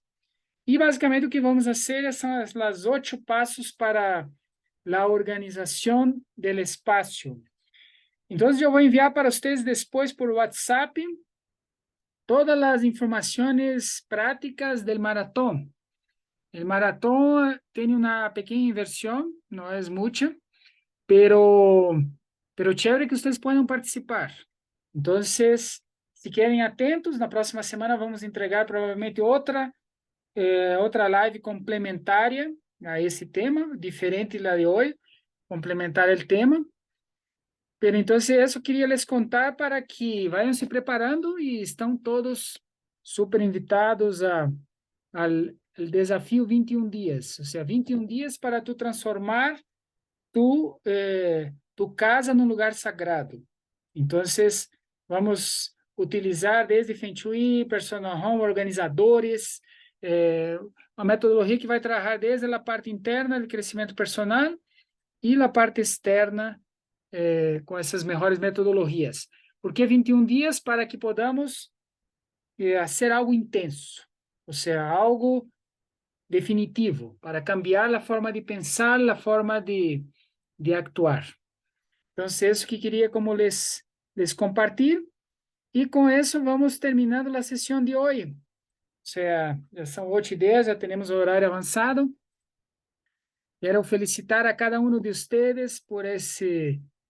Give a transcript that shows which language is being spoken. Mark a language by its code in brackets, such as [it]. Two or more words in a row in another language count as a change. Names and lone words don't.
[pt] E basicamente o que vamos fazer são os 8 passos para a organização do espaço. Então, eu vou enviar para vocês depois por WhatsApp todas as informações práticas do maratón. O maratón tem uma pequena inversión, não é muita, [es] pero chévere [pt] que vocês possam participar. Então, se querem atentos, na próxima semana vamos entregar provavelmente outra live complementária a esse tema, diferente da de hoje, complementar o tema. [es] Pero entonces eso quería les contar para que vayan se preparando y están todos súper invitados al desafío 21 días. O sea, 21 días para tu transformar tu casa en un lugar sagrado. Entonces, vamos a utilizar desde Feng Shui, Personal Home, organizadores, [pt] uma metodologia que vai trabalhar desde a parte interna do crescimento personal e a parte externa com essas melhores metodologias. [es] ¿Por qué 21 días? Para que podamos hacer algo intenso, o sea, algo definitivo, para cambiar a forma de pensar, a forma de actuar. [pt] Então, isso que queria [es] como les compartir, [pt] e com isso vamos terminando a sessão de hoje. [es] O sea, [pt] já são 8:10, já temos o horário avançado. Quero felicitar a cada um de vocês por esse